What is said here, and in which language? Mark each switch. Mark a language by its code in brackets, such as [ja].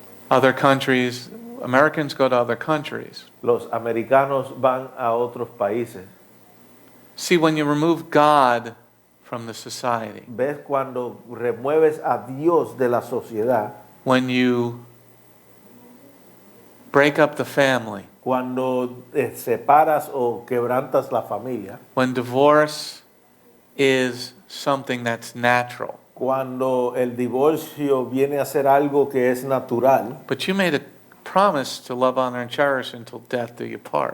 [en] Other countries, Americans go to other countries. [es] Los americanos van a otros países. [en] See, when you remove God from the society, [es] ¿Ves cuando remueves a Dios de la sociedad? [en] when you break up the family, [es] Cuando separas o quebrantas la familia, [en] when divorce is something that's natural, [es] cuando el divorcio viene a ser algo que es natural, [en] but you made a promise to love, honor, and cherish until death do you part.